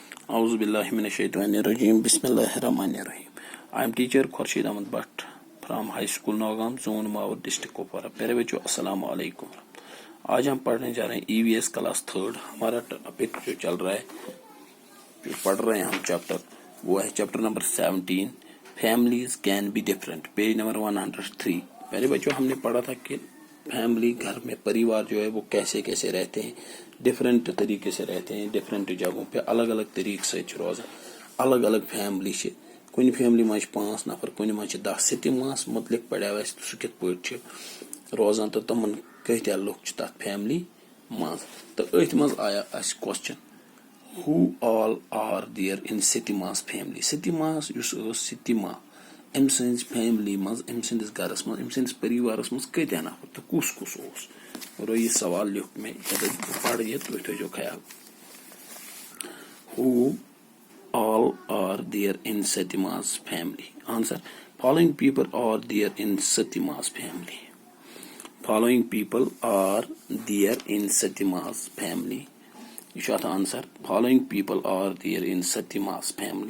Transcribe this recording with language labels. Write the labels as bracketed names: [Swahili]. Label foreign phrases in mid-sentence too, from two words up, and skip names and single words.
[Arabic] أعوذ بالله من الشيطان الرجيم. بسم الله الرحمن الرحيم. [English] I am teacher Khurshid Ahmed Bhatt from High School Nogam, Zone Mawar, District Kupwara. [Hindi] प्यारे बच्चों [Arabic] السلام عليكم. [Hindi] आज हम पढ़ने जा रहे हैं EVS क्लास 3। हमारा टॉपिक जो चल रहा है, जो पढ़ रहे हैं हम चैप्टर, वो है चैप्टर नंबर 17, [English] families can be different, [Hindi] पेज नंबर 103। प्यारे बच्चों, हमने पढ़ा था कि फैमिली, घर में परिवार जो है वो कैसे कैसे रहते हैं, डिफरेंट तरीके से रहते हैं, डिफरेंट जगहों पे अलग अलग तरीके से रोजान अलग अलग फैमिली से [Kashmiri] कुछ फैमिली मज 5 नफर, कुछ मज 10 सितमास मुतलिक पढ़ा सह कित पे रोजान, तो तमन कत्या लुक तथ फैमिली मज। तो अथ मज आया क्वेश्चन, [English] who all are there in Satima's family. [Kashmiri] सितमास सितमा अम सज फैमिली मज, अम सदिस गरस मज, अम सदिस परिवारस मज कत्या नफर तो कुस कुस ओस। और ये सवाल लिख में पढ़ ये तुम थो ख्याल। [English] Who all are there in Satima's family? Answer: following people are there in Satima's family. Following people are there in Satima's family. You should answer: following people are there in Satima's family.